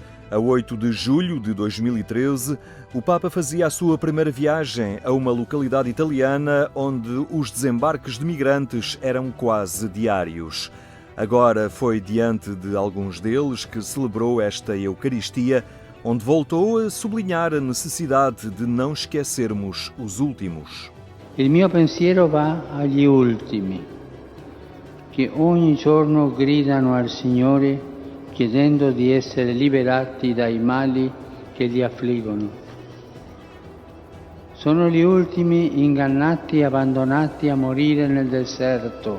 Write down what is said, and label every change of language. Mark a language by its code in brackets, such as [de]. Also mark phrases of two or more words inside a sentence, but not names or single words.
[pt] A 8 de julho de 2013, o Papa fazia a sua primeira viagem a uma localidade italiana onde os desembarques de migrantes eram quase diários. Agora foi diante de alguns deles que celebrou esta Eucaristia, onde voltou a sublinhar a necessidade de não esquecermos os últimos. [it] Il mio pensiero va agli ultimi, che ogni giorno gridano al Signore chiedendo di essere liberati dai mali che li affliggono. Sono gli ultimi ingannati e abbandonati a morire nel deserto.